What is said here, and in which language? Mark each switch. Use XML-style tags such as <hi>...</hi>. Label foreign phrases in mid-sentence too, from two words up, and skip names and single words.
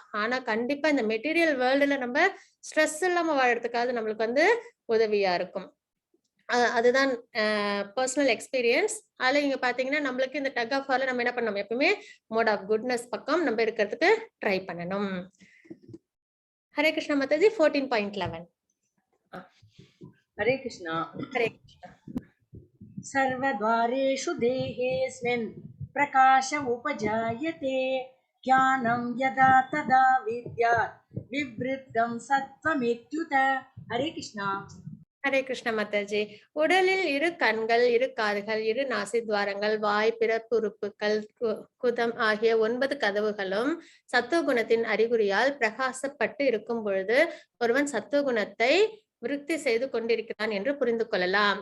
<ta>ஆனா கண்டிப்பா இந்த</ta> <en>material worldla</en> <ta>நம்ம ஸ்ட்ரெஸ் இல்லாம வாழறதுக்காக நம்மளுக்கு வந்து உதவியா இருக்கும். அதுதான்</ta> <en>personal experience.</en> <ta>அதுல நீங்க பாத்தீங்கன்னா நம்மளுக்கு இந்த</ta> <en>tug of warla</en> <ta>நம்ம என்ன பண்ணணும், எப்பவுமே</ta> <en>mode of goodness</en> <ta>பக்கம் நம்ம இருக்கிறதுக்கு ட்ரை பண்ணணும். ஹரே கிருஷ்ணா மாதாஜி. 14.11. हरे कृष्णा. ஹரே கிருஷ்ணா.</ta> <sa>सर्वद्वारेषु देहेऽस्मिन् प्रकाश उपजायते ज्ञानं यदा तदा विद्यात् विवृद्धं सत्त्वमित्युत.</sa> <ta>हरे कृष्णा. ஹரே கிருஷ்ண மாதாஜி. உடலில் 2 கண்கள், 2 காதுகள், 2 நாசித்வாரங்கள், வாய், பிறப்பு உறுப்புகள், குதம் ஆகிய 9 கதவுகளும் சத்துவகுணத்தின் அறிகுறியால் பிரகாசப்பட்டு இருக்கும் பொழுது ஒருவன் சத்துவகுணத்தை விருத்தி செய்து கொண்டிருக்கிறான் என்று புரிந்து கொள்ளலாம்.</ta>